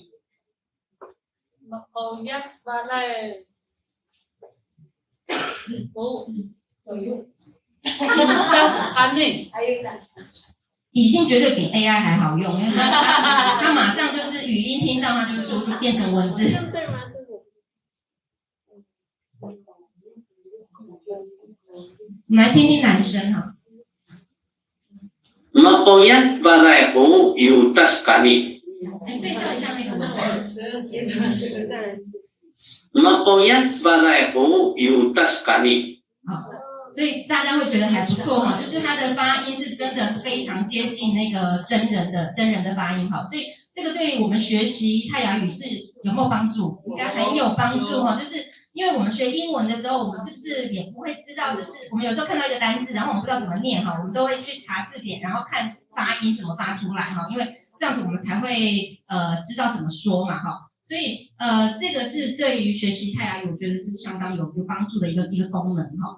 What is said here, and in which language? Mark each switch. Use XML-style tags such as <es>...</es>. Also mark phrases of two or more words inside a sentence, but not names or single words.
<zh>以信绝对比 AI 还好用，因为它马上就是语音听到，它就输入变成文字。对吗，师傅？我们来听听男生哈。</zh> <tay>Mapoyat balai ho yutas kami。</tay> <zh>对照一下那个文字。</zh> <tay>Mapoyat balai ho yutas kami。</tay> <zh>好，所以大家会觉得还不错哈，就是它的发音是真的非常接近那个真人的发音哈，所以这个对于我们学习泰雅语是有没有帮助？应该很有帮助哈，就是因为我们学英文的时候，我们是不是也不会知道的是，我们有时候看到一个单字，然后我们不知道怎么念哈，我们都会去查字典，然后看发音怎么发出来哈，因为这样子我们才会知道怎么说嘛哈，所以这个是对于学习泰雅语，我觉得是相当有帮助的一个功能哈。</zh>